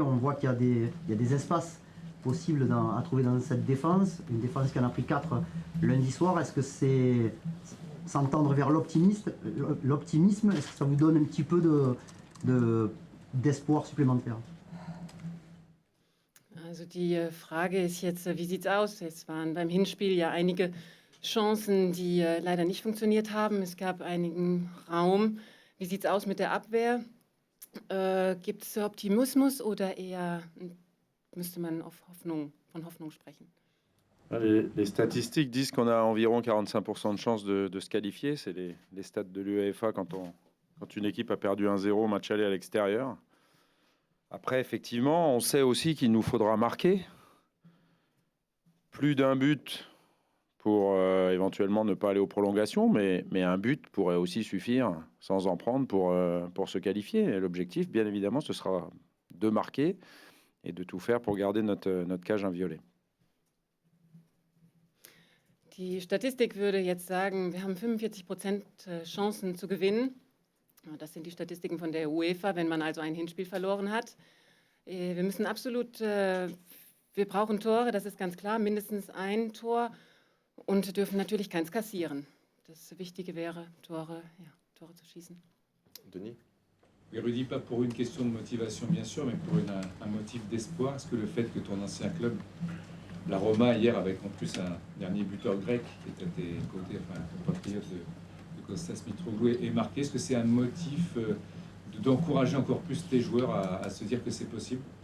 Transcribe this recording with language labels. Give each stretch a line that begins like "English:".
French: On voit qu'il y a des espaces possibles à trouver dans cette défense. Une défense qui en a pris 4 lundi soir. Est-ce que c'est s'entendre vers l'optimisme? Est-ce que ça vous donne un petit peu d'espoir supplémentaire?
German: Also die Frage ist jetzt, wie sieht es aus? Es waren beim Hinspiel ja einige Chancen, die leider nicht funktioniert haben. Es gab einigen Raum. Wie sieht es aus mit der Abwehr? Gibt es Optimismus oder eher müsste man von Hoffnung sprechen?
French: Les statistiques disent qu'on a environ 45% de chances de se qualifier. C'est les stats de l'UEFA quand une équipe a perdu 1-0 au match aller à l'extérieur. Après, effectivement, on sait aussi qu'il nous faudra marquer plus d'un but pour éventuellement ne pas aller aux prolongations, mais un but pourrait aussi suffire, sans en prendre, pour se qualifier. Et l'objectif, bien évidemment, ce sera de marquer et de tout faire pour garder notre cage inviolée.
German: Die Statistik würde jetzt sagen, wir haben 45% Chancen zu gewinnen. Das sind die Statistiken von der UEFA, wenn man also ein Hinspiel verloren hat. Wir müssen absolut, wir brauchen Tore, das ist ganz klar, mindestens ein Tor und dürfen natürlich keins kassieren. Das Wichtige wäre, Tore zu schießen. Denis.
French: Oui, Rudy, pas pour une question de motivation bien sûr, mais pour un motif d'espoir. Est-ce que le fait que ton ancien club, la Roma, hier avec en plus un dernier buteur grec qui était à tes côtés, enfin un compatriote de Kostas Mitroglou est marqué, est-ce que c'est un motif d'encourager encore plus tes joueurs à se dire que c'est possible?